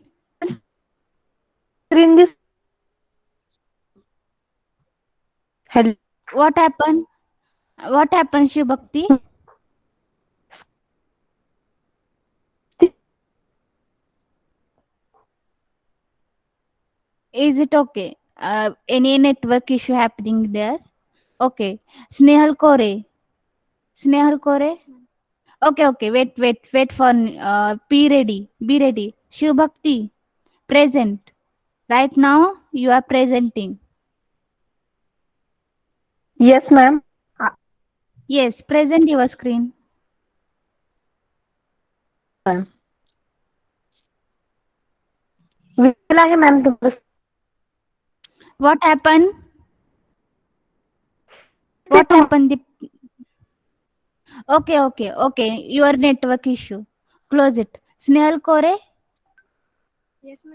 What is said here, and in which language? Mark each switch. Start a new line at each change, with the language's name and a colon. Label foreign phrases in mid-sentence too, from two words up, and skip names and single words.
English: screen this. Hello. What happened? What happened, Shiv Bhakti? Is it okay? Any network issue happening there? Okay. Snehal Kore. Snehal Kore. Okay, okay. Wait for be ready. Be ready. Shiv Bhakti, present. Right now you are presenting. Yes, ma'am. Yes, present your screen. Ma'am.
Hindi: विला है मैम तुम्हारे
English: What happened? What happened? Okay. Your network issue. Close it. Snehal Kore, Yes, ma'am.